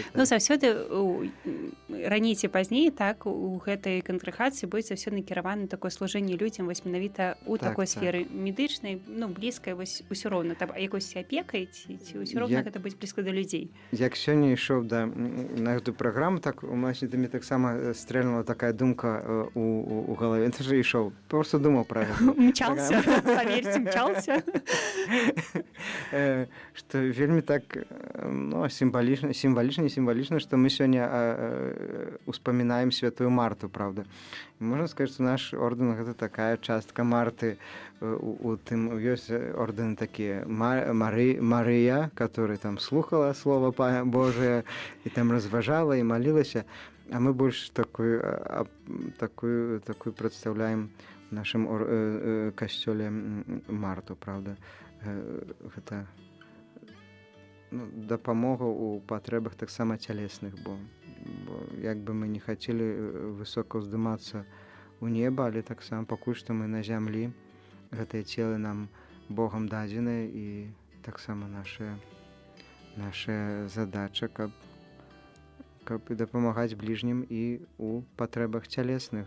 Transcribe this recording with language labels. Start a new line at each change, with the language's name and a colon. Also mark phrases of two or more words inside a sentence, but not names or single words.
Belarusian: Заўсёды раней ці пазней, так, у гэтай кангрэгацыі будзе заўсёды накіравана такое служэнне людзям вось менавіта ў такой сферы медычнай, блізкай, вось усё роўна там якось апекай, ці ўсё роўна гэта будзе блізка да людзей. Як сёння ішоў на гэту праграму, так у нас мне таксама стрэльнула такая думка у галаве. Ты ж ішоў, проста думаў пра гэта. Мчаўся.
Russian: Поверьте, мчался. Что вельмі так символично, что мы сегодня успоминаем Святую Марту, правда. Можно сказать, что наш орден это такая частка Марты.
Belarusian: У тым ёсць ордены
Russian: такие Мария, которая там слухала слово Божие и там разважала и молилась, а мы больше такую представляем в
Belarusian: нашым касцёле
Russian: Марту, правда.
Belarusian: Гэта дапамога ў патрэбах таксама цялесных, бо як бы мы не хацелі высока ўздымацца ў неба, але таксама пакуль што мы на зямлі, гэтыя целы нам Богам дадзеныя, і таксама наша задача, каб дапамагаць бліжнім і ў патрэбах цялесных.